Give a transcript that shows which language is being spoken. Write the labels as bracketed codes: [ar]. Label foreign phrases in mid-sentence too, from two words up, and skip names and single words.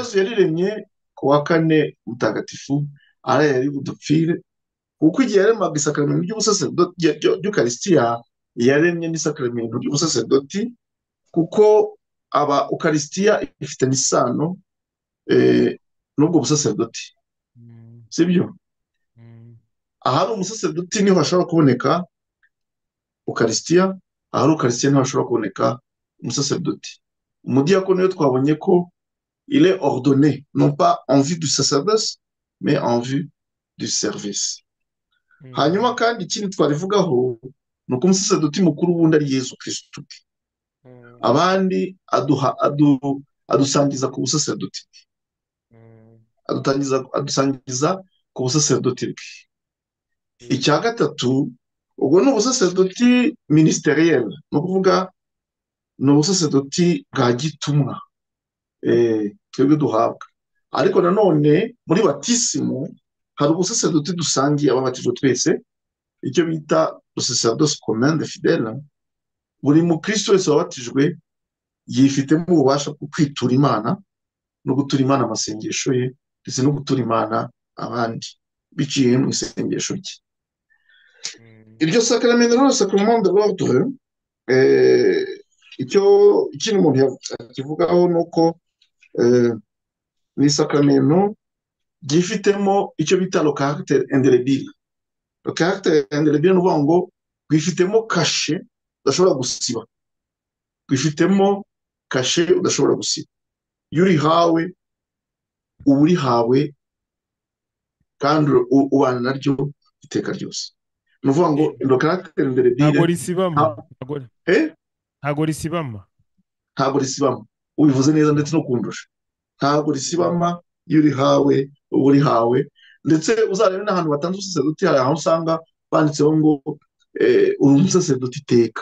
[rw] Yesu yariremye ku wa kane mutagatifu, ariya yari budupfire, kuko igihe yaremaga isakaramentu ry'ukarisitiya, yaremye n'isakaramentu ry'ubusaserdoti, kuko aba ukarisitiya ifitanye isano n'ubwo busaserdoti, mm, sibyo? mm, ahari umusaserdoti niho hashobora kuboneka ukarisitiya, ahari ukarisitiya niho hashobora kuboneka umusaserdoti. Umudiyakoni we twabonye ko [fr] il est ordonné, non pas en vue du sacerdoce, mais en vue du service. [rw] Hanyuma mm, kandi ikindi twarivugaho ni uko umusaserdoti mukuru wundi ari Yesu Kristo. mm, Abandi adusangiza ku busaserdoti bwe, mm, adusangiza ku busaserdoti bwe. yego. Icya gatatu, ubwo ni ubusaserdoti ministeriel, ni ukuvuga ni ubusaserdoti bwa gitumwa twebwe duhabwa. Ariko nanone muri batisimu hari ubusaserdoti dusangiye ababatijwe twese, icyo bita [fr] le sacerdoce commun des fidèles. [rw] Buri mukristo wese wabatijwe yifitemo ububasha bwo kwitura Imana no gutura Imana amasengesho ye, ndetse no gutura Imana abandi biciye mu isengesho rye. Mm, Iryo sacrament rero, [fr] sacrement de l'ordre, [rw] icyo ikindi umuntu akivugaho ni uko ni isakramento ryifitemo icyo bita [fr] le caractère indélébile. Le caractère indélébile [rw] ni ukuvuga ngo rwifitemo kashe udashobora gusiba, rwifitemo kashe udashobora gusiba. Iyo urihawe uba urihawe kandi ubana naryo iteka ryose. Ni ukuvuga ngo eh, [fr] le caractère indélébile [rw] ntago risibama, eh, ntago risibama. ntabwo risibama. Ubivuze neza ndetse no kundusha. Ntabwo risibama, iyo urihawe uba urihawe, ndetse uzarebe n'ahantu batanze ubusaserdoti, hari aho usanga banditseho ngo uri umusaserdoti iteka,